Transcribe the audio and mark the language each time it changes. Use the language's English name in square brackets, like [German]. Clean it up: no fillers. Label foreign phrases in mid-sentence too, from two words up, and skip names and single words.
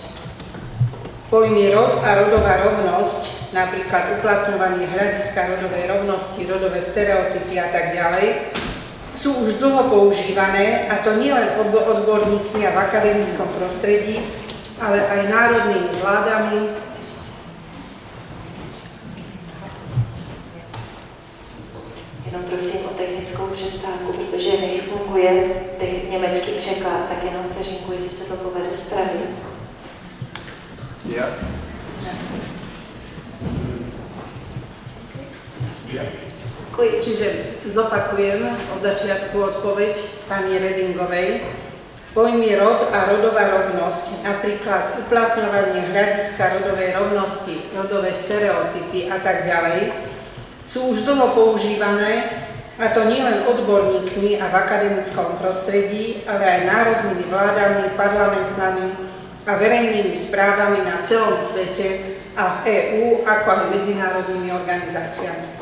[Slovak] Pojmy rod a rodová rovnosť, napríklad uplatňovanie hľadiska rodovej rovnosti, rodové stereotypy a tak ďalej, sú už dlho používané, a to nielen odborníkmi a v akademickom prostredí, ale aj národnými vládami, [Czech] Jenom prosím o technickou přestávku, protože nefunguje německý překlad, tak jenom vteřinku, jestli se to povede spravit. Ja. Děkuji. [Slovak] Čiže zopakujem od začiatku odpoveď pani Redingovej. Pojmy rod a rodová rovnosť, napríklad uplatňovanie hľadiska rodovej rovnosti, rodové stereotypy a tak ďalej, sú už dlho používané, a to nielen odborníkmi a v akademickom prostredí, ale aj národnými vládami, parlamentami a verejnými správami na celom svete a v EÚ, ako aj medzinárodnými organizáciami.